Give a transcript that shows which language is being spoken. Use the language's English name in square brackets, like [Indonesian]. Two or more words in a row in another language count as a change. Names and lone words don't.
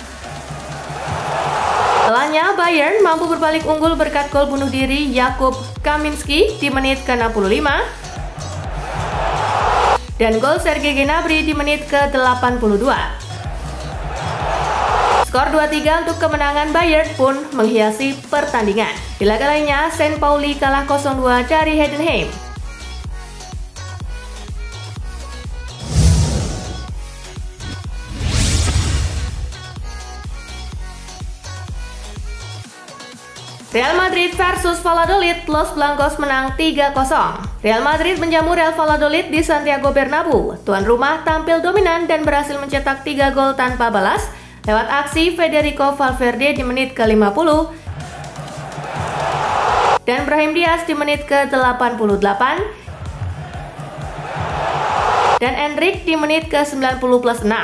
[Indonesian] Setelahnya, Bayern mampu berbalik unggul berkat gol bunuh diri Jakub Kaminski di menit ke-65 dan gol Sergei Gnabry di menit ke-82. Skor 2-3 untuk kemenangan Bayern pun menghiasi pertandingan. Di laga lainnya, St. Pauli kalah 0-2 dari Heidenheim. Real Madrid versus Valladolid, Los Blancos menang 3-0. Real Madrid menjamu Real Valladolid di Santiago Bernabeu. Tuan rumah tampil dominan dan berhasil mencetak 3 gol tanpa balas lewat aksi Federico Valverde di menit ke-50 dan Brahim Diaz di menit ke-88 dan Endrick di menit ke-90+6.